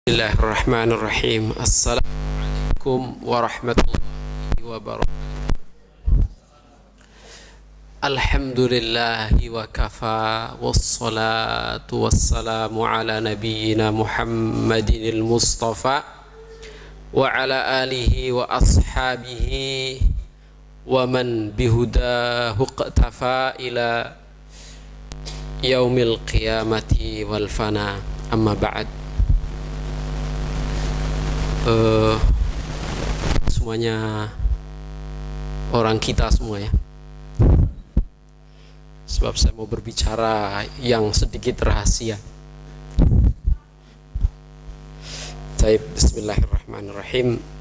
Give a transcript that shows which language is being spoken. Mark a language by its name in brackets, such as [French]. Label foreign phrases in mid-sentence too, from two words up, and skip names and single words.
[Arabic] بسم الله الرحمن الرحيم. السلام عليكم ورحمة الله وبركاته. الحمد لله وكفى والصلاة والسلام على نبينا محمد المصطفى وعلى آله وأصحابه ومن بهداه اقتفى إلى يوم القيامة والفناء. أما بعد. [Indonesian] Semuanya orang kita semua ya, sebab saya mau berbicara yang sedikit rahasia. [Arabic] بسم الله الرحمن الرحيم.